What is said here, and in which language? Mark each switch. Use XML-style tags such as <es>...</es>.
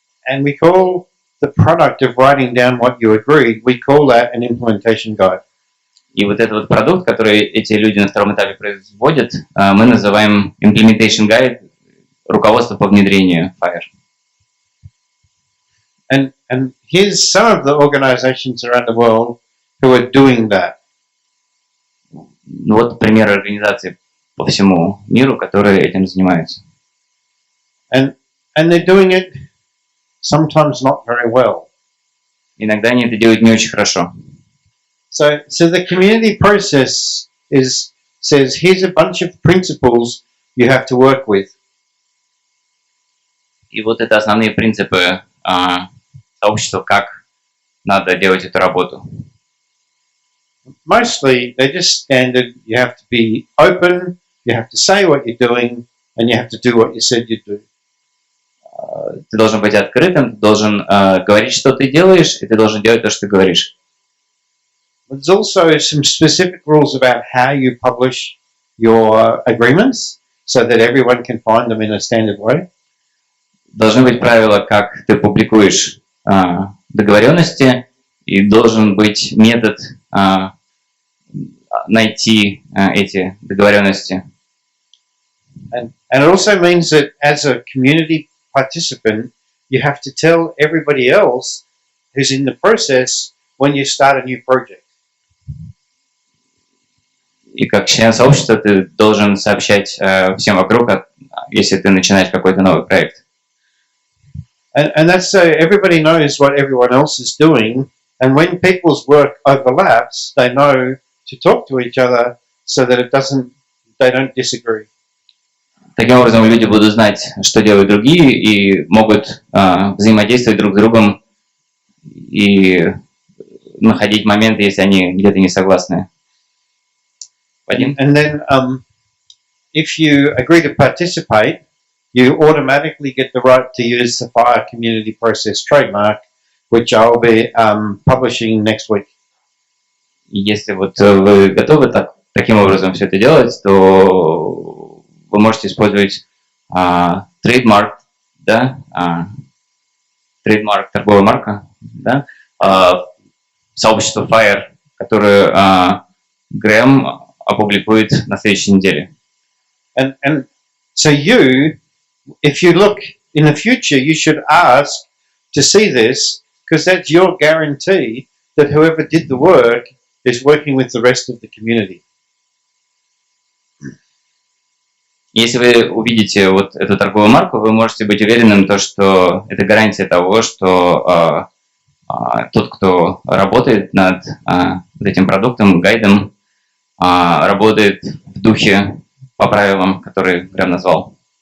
<en>And we call the product of writing down what you agreed, we call that an implementation guide.</en> <ru>И вот этот вот продукт, который эти люди на втором этапе производят, мы называем implementation guide, руководство по внедрению FHIR.</ru> <en>And here's some of the organizations around the world who are doing that.</en> <ru>Ну вот примеры организаций по всему миру, которые этим занимаются.</ru> <en>And they're doing it sometimes not very well.</en> <ru>Иногда они это делают не очень хорошо.</ru> <en>So the community process says here's a bunch of principles you have to work with.</en> <ru>И вот это основные принципы сообщества, как надо делать эту работу.</ru> <en>Mostly they're just standard. You have to be open, you have to say what you're doing, and you have to do what you said you'd do.</en> <ru>Ты должен быть открытым, ты должен говорить, что ты делаешь, и ты должен делать то, что ты говоришь.</ru> <en>There's also some specific rules about how you publish your agreements so that everyone can find them in a standard way.</en> <ru>Должны быть правила, как ты публикуешь договоренности, и должен быть метод найти эти договоренности.</ru> <en>And it also means that as a community participant, you have to tell everybody else who's in the process when you start a new project.</en> <ru>И как член сообщества ты должен сообщать всем вокруг, если ты начинаешь какой-то новый проект.</ru> <en>And that's so everybody knows what everyone else is doing, and when people's work overlaps, they know to talk to each other so that they don't disagree.</en> <ru>Таким образом, люди будут знать, что делают другие, и могут взаимодействовать друг с другом и находить моменты, если они где-то не согласны. Вадим?</ru> <en>And then, if you agree to participate, you automatically get the right to use the FHIR Community Process trademark, which I'll be publishing next week.</en> <ru>Если вот вы готовы таким образом все это делать, то вы можете использовать трейдмарк, да, трейдмарк, торговая марка, да, сообщество FHIR, которое Грэм опубликует на следующей неделе.</ru> <en>And so if you look in the future, you should ask to see this, because that's your guarantee that whoever did the work is working with the rest of the community.</en> <ru>Если вы увидите вот эту торговую марку, вы можете быть уверенным, что это гарантия того, что тот, кто работает над вот этим продуктом, гайдом, работает в духе по правилам, которые Грэм назвал.</ru>